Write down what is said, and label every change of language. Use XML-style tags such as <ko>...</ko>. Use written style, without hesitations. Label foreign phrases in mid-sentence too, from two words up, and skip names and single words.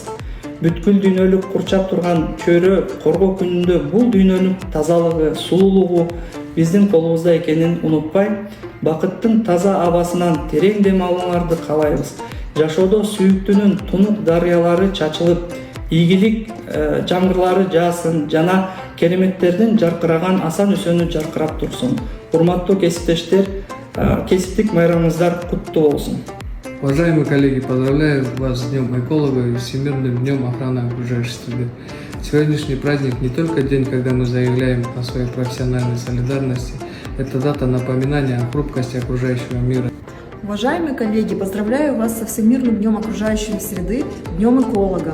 <ky>Бүткүл дүйнөлүк курчап турган чөйрө коргоо күнүндө бул дүйнөнүн тазалыгы, сулуулугу биздин колубузда экенин унутпай, бакыттын таза абасынан терең дем алууларды каалайбыз. Жашоодо сүйүктүүнүн тунук дарыялары чачылып, ийгилик жамгырлары жаасын жана кереметтердин жаркыраган асан өсөнү жаркырап турсун. Урматтуу кесиптештер, кесиптик майрамыңыздар куттуу болсун.</ky> <ru>Уважаемые коллеги, поздравляю вас с Днем эколога и Всемирным днем охраны окружающей среды. Сегодняшний праздник не только день, когда мы заявляем о своей профессиональной солидарности, это дата напоминания о хрупкости окружающего мира. Уважаемые коллеги, поздравляю вас со Всемирным днем окружающей среды, Днем эколога.</ru>